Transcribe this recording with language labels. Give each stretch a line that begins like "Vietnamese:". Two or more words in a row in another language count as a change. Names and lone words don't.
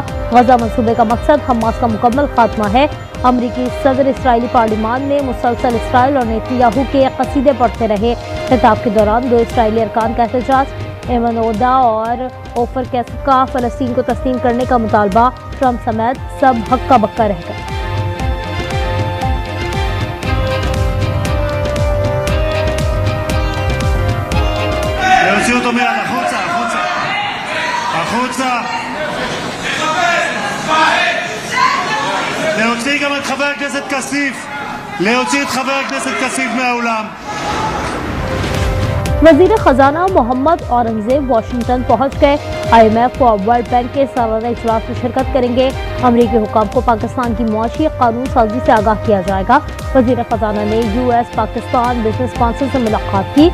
Urdu: غزہ منصوبے کا مقصد حماس کا مکمل خاتمہ ہے۔ امریکی صدر اسرائیلی پارلیمان میں مسلسل اسرائیل اور نیتن یاہو کے قصیدے پڑھتے رہے. خطاب کے دوران 2 اسرائیلی ارکان کا احتجاج، ایمن عودہ اور عوفر کسیف کا فلسطین کو تسلیم کرنے کا مطالبہ. ٹرمپ سمیت سب ہکا بکا رہ گئے.
Hebrew: להוציא אותו מיד, החוצה, החוצה. החוצה. להוציא גם את חבר הכנסת כסיף. להוציא את חבר הכנסת כסיף מהאולם.
Urdu: وزیر خزانہ محمد اورنگزیب واشنگٹن پہنچ گئے. IMF اور ورلڈ بینک کے سالانہ اجلاس میں شرکت کریں گے. امریکی حکام کو پاکستان کی معاشی قانون سازی سے آگاہ کیا جائے گا. وزیر خزانہ نے US پاکستان بزنس کونسل سے ملاقات کی.